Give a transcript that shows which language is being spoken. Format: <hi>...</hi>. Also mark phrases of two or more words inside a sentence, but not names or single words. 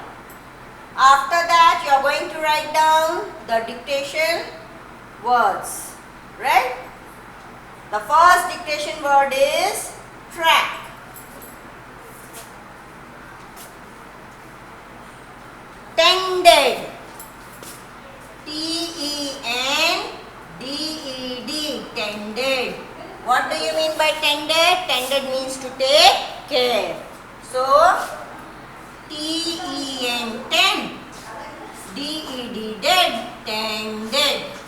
<en>After that, you are going to write down the dictation words. Right? The first dictation word is track. Tended. T-E-N-D-E-D. Tended. What do you mean by tended? Tended means to take care. So, T-E-N, ten. D-E-D, dead. Tended.</en>